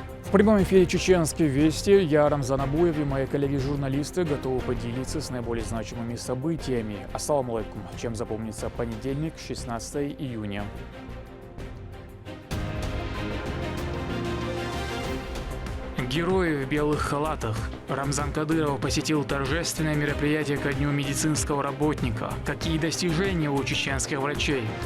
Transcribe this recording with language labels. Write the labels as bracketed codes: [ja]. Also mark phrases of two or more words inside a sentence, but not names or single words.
[ru] В прямом эфире «Чеченские вести» я, Рамзан Абуев, и мои коллеги-журналисты готовы поделиться с наиболее значимыми событиями. [ar] السلام عليكم. [ru] Чем запомнится понедельник, 16 июня. Герои в белых халатах. Рамзан Кадыров посетил торжественное мероприятие ко Дню медицинского работника. Какие достижения у чеченских врачей?